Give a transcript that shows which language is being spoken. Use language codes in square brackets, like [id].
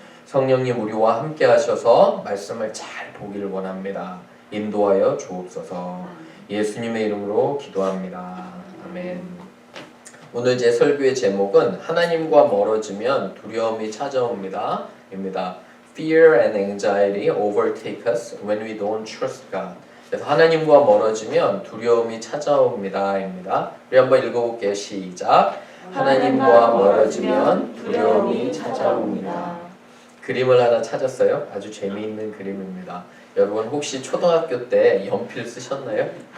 [ko] 성령님, 우리와 함께 하셔서 말씀을 잘 보기를 원합니다. 인도하여 주옵소서. 예수님의 이름으로 기도합니다. 아멘. 오늘 제 설교의 제목은 하나님과 멀어지면 두려움이 찾아옵니다. 입니다. [en] Fear and anxiety overtake us when we don't trust God. [ko] 그래서 하나님과 멀어지면 두려움이 찾아옵니다. 입니다. 우리 한번 읽어볼게요. 시작. 하나님과 멀어지면 두려움이 찾아옵니다. 그림을 하나 찾았어요. 아주 재미있는 그림입니다. 여러분 혹시 초등학교 때 연필 쓰셨나요?